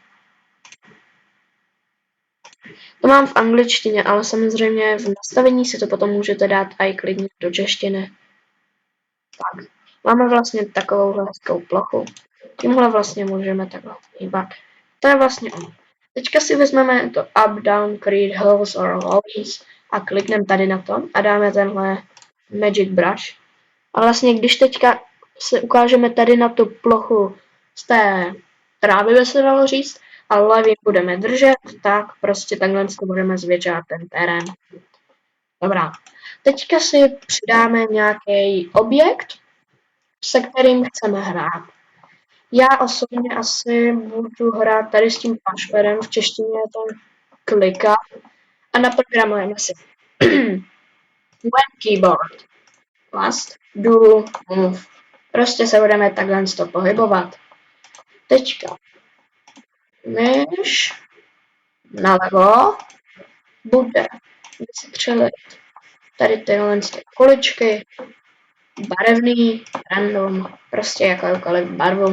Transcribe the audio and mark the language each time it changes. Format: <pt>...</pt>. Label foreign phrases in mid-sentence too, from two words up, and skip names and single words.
<cs>To mám v angličtině, ale samozřejmě v nastavení si to potom můžete dát i klidně do češtiny. Tak, máme vlastně takovouhle hezkou plochu. Tímhle vlastně můžeme takhle hýbat. To je vlastně ono. Teďka si vezmeme to</cs> <en>up, down, create, hills or valleys</en> <cs>a klikneme tady na to a dáme tenhle</cs> <en>magic brush.</en> <cs>A vlastně když teďka se ukážeme tady na tu plochu z té trávy, by se dalo říct, a levým budeme držet, tak prostě takhle si budeme zvětšovat ten terén. Dobrá. Teďka si přidáme nějaký objekt, se kterým chceme hrát. Já osobně asi budu hrát tady s tím touchpadem, v češtině je to klikat a naprogramujeme si</cs> <en>when keyboard last do move.</en> <cs>Prostě se budeme takhle z toho pohybovat. Teďka myš nalevo bude vystřelit tady tyhle kuličky, barevný, random, prostě jakoukoliv barvu.</cs>